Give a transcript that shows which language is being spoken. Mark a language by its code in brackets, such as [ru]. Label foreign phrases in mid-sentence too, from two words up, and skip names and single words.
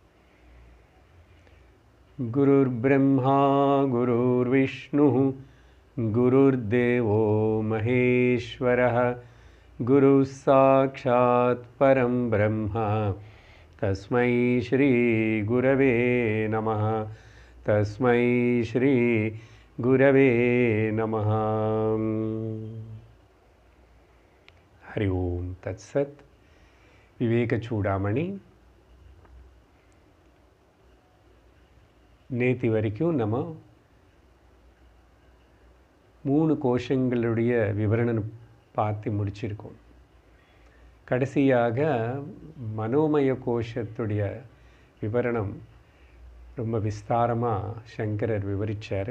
[sa] गुरुर्ब्रह्मा गुरुर्विष्णुः गुरुर्देवो महेश्वरः गुरुः साक्षात् परं ब्रह्म तस्मै श्री गुरवे नमः। तस्मै श्री गुरवे नमः। हरि ओम तत्सत। [ta] विवेक चूडामणि நேத்தி வரைக்கும் நம்ம 3 கோஷங்களுடைய விவரணம் பார்த்து முடிச்சிருக்கோம். கடைசியாக மனோமய கோஷத்துடைய விவரணம் ரொம்ப விஸ்தாரமாக சங்கரர் விவரித்தார்.